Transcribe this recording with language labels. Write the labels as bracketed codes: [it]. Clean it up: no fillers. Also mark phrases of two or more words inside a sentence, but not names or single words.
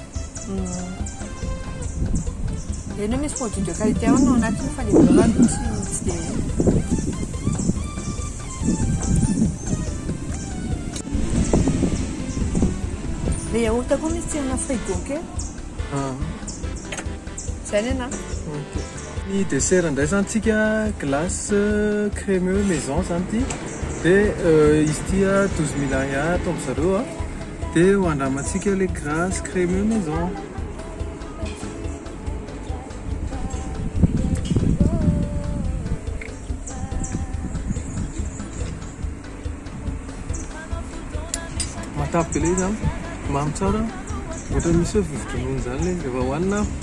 [mg] eny misy [fr] produit de qualité [mg] ao anatiny fa le beurre tsy dia le yaourt koa misy tsirona frigo kely zay nena ny dessert indray zany tsika [fr] glace crémeux maison [mg] zany ty dia izy ty 12 000 ariary atao am'zareo dia ho andramatsika le [fr] glace crémeux maison. [mg] matavy be le izy mamy tsara ohatra misy hoe vovo-dronono zany le rehefa hohanina